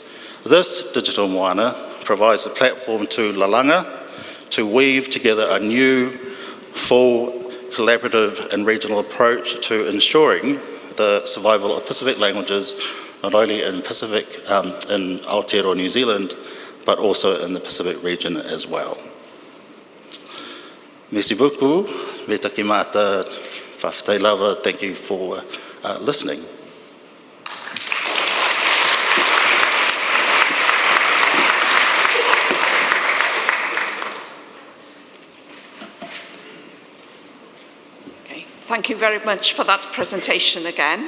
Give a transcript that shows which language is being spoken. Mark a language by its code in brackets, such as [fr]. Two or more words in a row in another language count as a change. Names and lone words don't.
[en] This digital moana provides a platform to Lalanga to weave together a new, full, collaborative and regional approach to ensuring the survival of Pacific languages, not only in Pacific, in Aotearoa, New Zealand, but also in the Pacific region as well. [fr] Merci beaucoup, me taki mata whawhitei lava, [en] thank you for listening. Thank you very much for that presentation again.